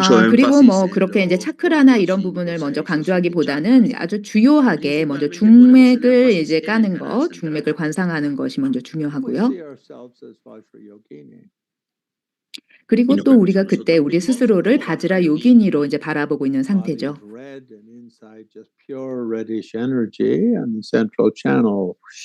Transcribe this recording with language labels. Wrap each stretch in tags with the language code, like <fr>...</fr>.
<ko>그리고 뭐 그렇게 인제 차크라나 이런 부분을 먼저 강조하기보다는 아주 주요하게 먼저 중맥을 이제 까는 거, 중맥을 관상하는 것이 먼저</ko> <en>We</en> <ko>중요하고요.</ko> <en>see ourselves as Vajrayogini.</en> <ko>그리고 또 우리가 그때 우리 스스로를 바즈라 요기니로 이제 바라보고 있는 상태죠.</ko> <en>Body's red and inside just pure reddish energy, and the central channel.</en>